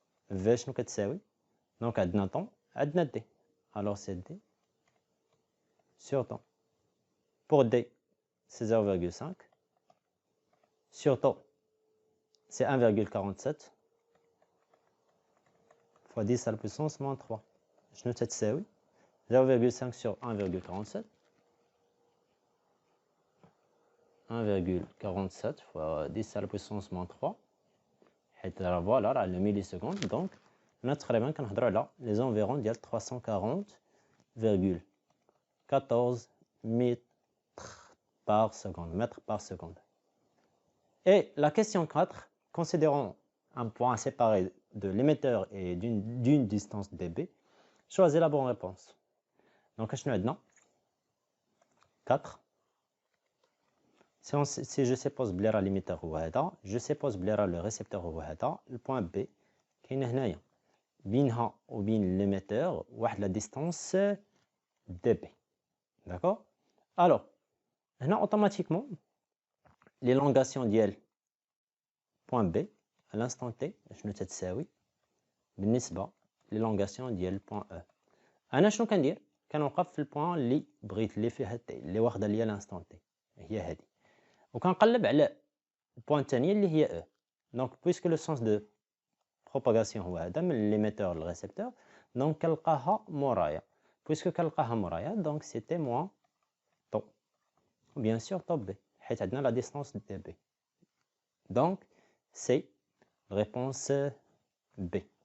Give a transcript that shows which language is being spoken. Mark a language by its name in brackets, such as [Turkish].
[French] V, [Arabic] شنو كتساوي؟ [French] Donc, عندنا temps, عندنا D. Alors, c'est D sur temps. Pour D, c'est 0,5. Sur temps, c'est 1,47 fois 10 à la puissance moins 3. [Arabic] شنو تتساوي؟ 0,5 sur 1,47. [French] 1,47 fois 10 à la puissance moins 3. Voilà, le milliseconde. Donc, on a très bien là les environs d'il y a 340,14 mètres par seconde. Et la question 4, considérons un point séparé de l'émetteur et d'une distance dB, choisissez la bonne réponse. Donc, je vais 4. Si je suppose que l'émetteur est je suppose que le récepteur est le point B qui est ici. [Arabic] بينها وبين [French] l'émetteur la distance dB. D'accord? Alors, هنا automatiquement l'élongation ديال point B à l'instant T [Arabic] شنو تتساوي بالنسبة [French] l'élongation ديال point E. [Arabic] أنا شنو كندير؟ كنوقف في البوان اللي بغيت اللي فيها T اللي واخدة ليا [French] l'instant T [Arabic] هي هذه. وكنقلب على البوان الثانية اللي هي E. [French] Donc puisque le sens de propagation هو هذا من l'émetteur le récepteur, donc [Arabic] كنلقاها مورايا. [French] Puisque [Arabic] كنلقاها مورايا, [French] donc c'était moins tau. Bien sûr tau B, [Arabic] حيت عندنا [French] la distance dB. Donc c'est réponse B.